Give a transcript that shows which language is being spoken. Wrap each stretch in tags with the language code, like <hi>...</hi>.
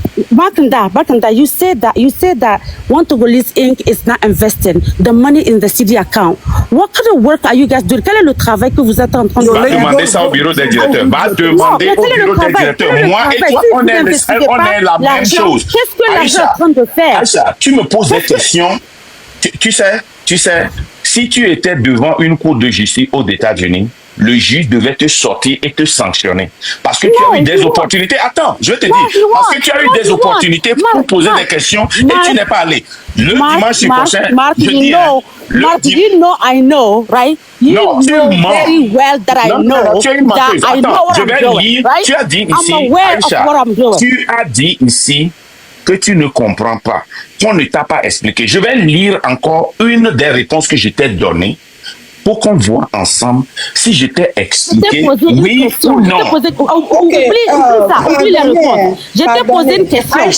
<en>Makanda, you said that 1000 Togolese Inc. is not investing the money in the city account. What kind of work are you guys doing?</en> <fr>Quel est le travail que vous êtes en train de faire? Va demander ça au bureau des directeurs. Va demander au bureau des directeurs. Moi et toi, on est la même chose. Qu'est-ce que l'argent est en train de faire? Aïcha, tu me poses des questions. Tu sais, si tu étais devant une cour de justice aux États-Unis, le juge devait te sortir et te sanctionner. Parce que tu as eu des opportunités. Attends, je vais te dire. Parce que tu as eu des opportunités pour poser des questions et tu n'es pas allé. Le dimanche prochain, je dis...</fr> <en>you know I know, right? You know very well that I know that I know what I'm doing, right?</en> <fr>Tu as dit ici,</fr> <en>I'm aware of what I'm doing.</en> <fr>Tu as dit ici que tu ne comprends pas, qu'on ne t'a pas expliqué. Je vais lire encore une des réponses que je t'ai données pour qu'on voit ensemble si je t'ai expliqué oui ou non. Oublie les réponses. Je t'ai posé une question.</fr>